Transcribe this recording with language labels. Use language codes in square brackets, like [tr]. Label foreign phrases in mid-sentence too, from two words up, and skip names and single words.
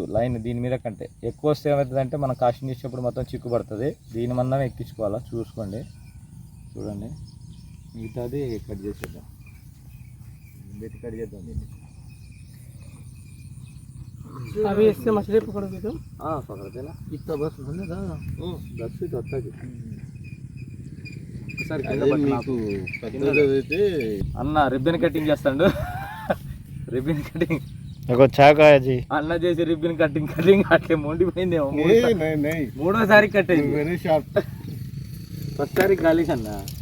[te] లైన్ దీని మీద కంటే ఎక్కువ వస్తే ఏమవుతుందంటే మనం కాస్టింగ్ చేసేటప్పుడు మొత్తం చిక్కుపడుతుంది. దీని మందం ఎక్కించుకోవాలా, చూసుకోండి. చూడండి మిగతాది కట్ చేసేద్దాం, కట్ చేద్దాం దీన్ని. [hi] अभी इससे मछली पकड़ोगे तुम? हाँ पकड़ते ना, इतना बस होने का बस ही तो होता है. [te] పెద్దదైతే అన్న [en] ribbon cutting [te] చేస్తాడు. [en] ribbon cutting [te] అన్న చేసి [en] ribbon cutting [te] అట్లే మొండిపోయిందేమో. మూడోసారి కట్ అయింది. [en] very sharp. [te] ఫస్ట్ సారి గాలీస్ అన్న.